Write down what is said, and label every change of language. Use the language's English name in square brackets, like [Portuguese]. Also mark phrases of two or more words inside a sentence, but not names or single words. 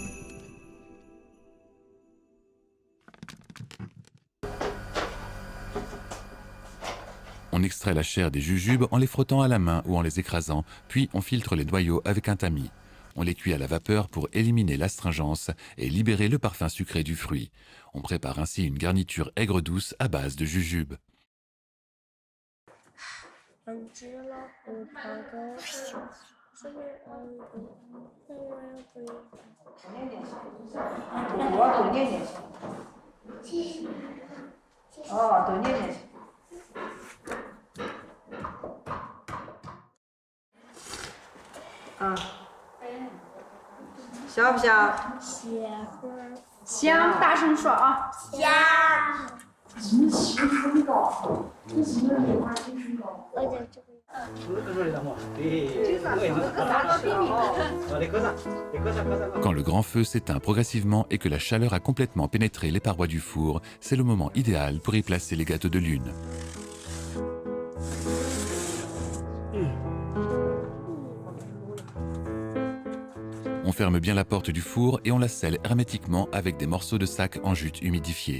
[French] On extrait la chair des jujubes en les frottant à la main ou en les écrasant, puis on filtre les noyaux avec un tamis. On les cuit à la vapeur pour éliminer l'astringence et libérer le parfum sucré du fruit. On prépare ainsi une garniture aigre-douce à base de jujubes. [Chinese] 养只老虎，跑得快，是不是那我要不要？多念念去。哦，多念念去。啊，香不香？香，大声说啊！而且这个。 [French] Quand le grand feu s'éteint progressivement et que la chaleur a complètement pénétré les parois du four, c'est le moment idéal pour y placer les gâteaux de lune. On ferme bien la porte du four et on la scelle hermétiquement avec des morceaux de sac en jute humidifié.